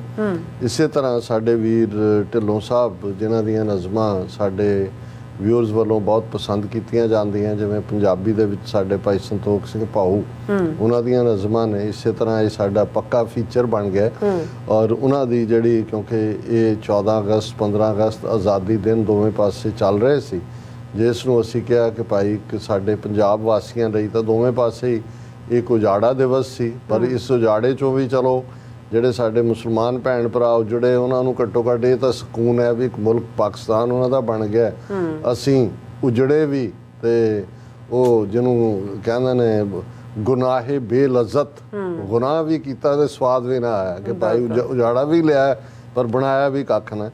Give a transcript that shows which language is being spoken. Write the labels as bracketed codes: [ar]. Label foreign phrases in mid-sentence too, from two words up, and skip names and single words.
[pa] ਇਸੇ ਤਰ੍ਹਾਂ ਸਾਡੇ ਵੀਰ ਢਿੱਲੋਂ ਸਾਹਿਬ ਜਿਨ੍ਹਾਂ ਦੀਆਂ ਨਜ਼ਮਾਂ ਸਾਡੇ ਵਿਊਅਰਸ ਵੱਲੋਂ ਬਹੁਤ ਪਸੰਦ ਕੀਤੀਆਂ ਜਾਂਦੀਆਂ, ਜਿਵੇਂ ਪੰਜਾਬੀ ਦੇ ਵਿੱਚ ਸਾਡੇ ਭਾਈ ਸੰਤੋਖ ਸਿੰਘ ਭਾਊ, ਉਹਨਾਂ ਦੀਆਂ ਨਜ਼ਮਾਂ ਨੇ। ਇਸੇ ਤਰ੍ਹਾਂ ਇਹ ਸਾਡਾ ਪੱਕਾ ਫੀਚਰ ਬਣ ਗਿਆ ਔਰ ਉਹਨਾਂ ਦੀ ਜਿਹੜੀ, ਕਿਉਂਕਿ ਇਹ 14 ਅਗਸਤ 15 ਅਗਸਤ ਆਜ਼ਾਦੀ ਦਿਨ ਦੋਵੇਂ ਪਾਸੇ ਚੱਲ ਰਹੇ ਸੀ, ਜਿਸ ਨੂੰ ਅਸੀਂ ਕਿਹਾ ਕਿ ਭਾਈ ਇੱਕ ਸਾਡੇ ਪੰਜਾਬ ਵਾਸੀਆਂ ਲਈ ਤਾਂ ਦੋਵੇਂ ਪਾਸੇ ਹੀ ਇੱਕ ਉਜਾੜਾ ਦਿਵਸ ਸੀ, ਪਰ ਇਸ ਉਜਾੜੇ ਚੋਂ ਭੀ ਚੱਲੋ ਜਿਹੜੇ ਸਾਡੇ ਮੁਸਲਮਾਨ ਭੈਣ ਭਰਾ ਉਜੜੇ ਉਹਨਾਂ ਨੂੰ ਘੱਟੋ ਘੱਟ ਇਹ ਤਾਂ ਸਕੂਨ ਹੈ ਵੀ ਇੱਕ ਮੁਲਕ ਪਾਕਿਸਤਾਨ ਉਹਨਾਂ ਦਾ ਬਣ ਗਿਆ। ਅਸੀਂ ਉਜੜੇ ਵੀ ਤੇ ਉਹ ਜਿਹਨੂੰ ਕਹਿੰਦੇ ਨੇ ਗੁਨਾਹੇ ਬੇਲਜ਼ਤ, ਗੁਨਾਹ ਵੀ ਕੀਤਾ ਤੇ ਸਵਾਦ ਵੀ ਨਾ ਆਇਆ ਕਿ ਭਾਈ ਉਜਾੜਾ ਵੀ ਲਿਆ ਪਰ ਬਣਾਇਆ ਵੀ ਕੱਖ ਨਾ।